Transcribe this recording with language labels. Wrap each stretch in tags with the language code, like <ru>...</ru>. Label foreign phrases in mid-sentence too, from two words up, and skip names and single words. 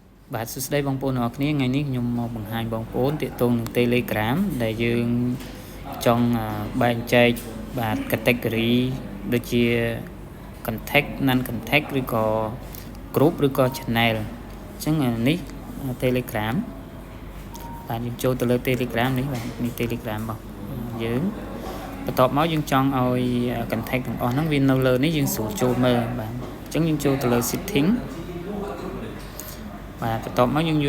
<km>បាទសួស្តីបងប្អូនទាំងអស់គ្នាថ្ងៃនេះខ្ញុំមកបង្ហាញបងប្អូនទាក់ទងនឹង Telegram ដែលយើង ចង់បែងចែកបាទ category ដូចជា</km> <en>contact non contact</en> <km>ឬក៏ group ឬក៏ channel អញ្ចឹងនេះ Telegram បាទយើងចូលទៅលើ Telegram នេះបាទនេះ Telegram របស់យើងបន្ទាប់មកយើងចង់ឲ្យ contact ទាំងអស់ហ្នឹងវានៅលើនេះយើងស្រួលចូលមើលបាទអញ្ចឹងយើងចូលទៅលើ setting បាទបន្ទាប់មកយើងយក</km>